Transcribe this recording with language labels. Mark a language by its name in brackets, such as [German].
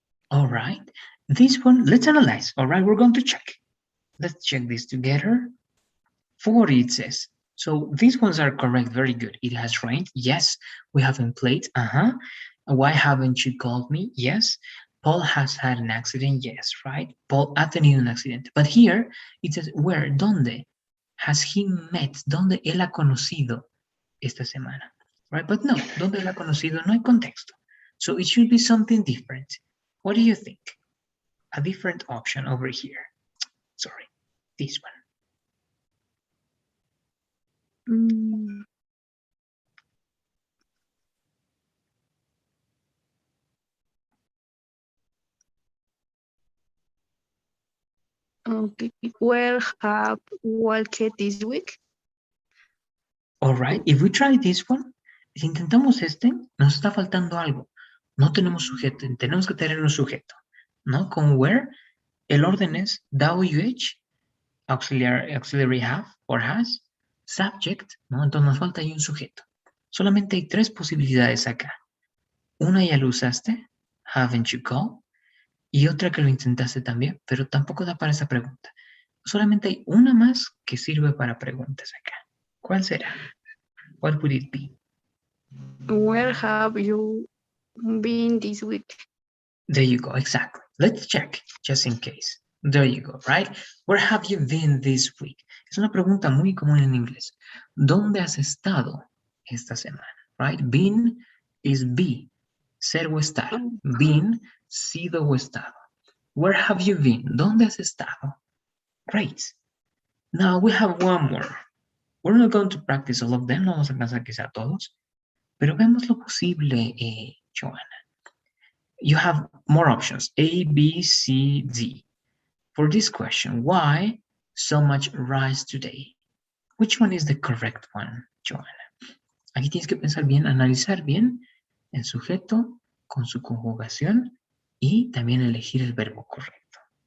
[English] All right. This one, let's analyze. All right, we're going to check. Let's check this together. 40 it says. So these ones are correct. Very good. It has rained. Yes. We haven't played. Why haven't you called me? Yes. Paul has had an accident. Yes, right? [Spanish] Paul ha tenido un accidente. [English] But here it says where, [Spanish] ¿dónde? [English] Has he met? [Spanish] ¿Dónde él ha conocido esta semana? [English] Right? But no, [Spanish] ¿dónde él ha conocido? No hay contexto. [English] So it should be something different. What do you think? A different option over here. Sorry, this one. Okay. Where have walked this week? All right, if we try this one, [Spanish] si intentamos este, nos está faltando algo. No tenemos sujeto, tenemos que tener un sujeto, ¿no? Con where, el orden es WH, [English] auxiliary have or has, subject, [Spanish] ¿no? Entonces nos falta ahí un sujeto. Solamente hay 3 posibilidades acá. Una ya lo usaste, [English] haven't you called, [Spanish] y otra que lo intentaste también, pero tampoco da para esa pregunta. Solamente hay una más que sirve para preguntas acá. ¿Cuál será? [English] What would it be? Where have you been this week? There you go, exactly. Let's check, just in case. There you go, right? Where have you been this week? [Spanish] Es una pregunta muy común en inglés. ¿Dónde has estado esta semana? [English] Right? Been is be, [Spanish] ser o estar. [English] Been, [Spanish] sido o estado. [English] Where have you been? [Spanish] ¿Dónde has estado? [English] Great. Now we have one more. We're not going to practice all of them, [Spanish] no vamos a alcanzar quizá todos, pero vemos lo posible, Joanna. [English] You have more options, A, B, C, D. For this question, why so much rice today? Which one is the correct one, Joanna? [Spanish] Aquí tienes que pensar bien, analizar bien el sujeto con su conjugación y también elegir el verbo correcto.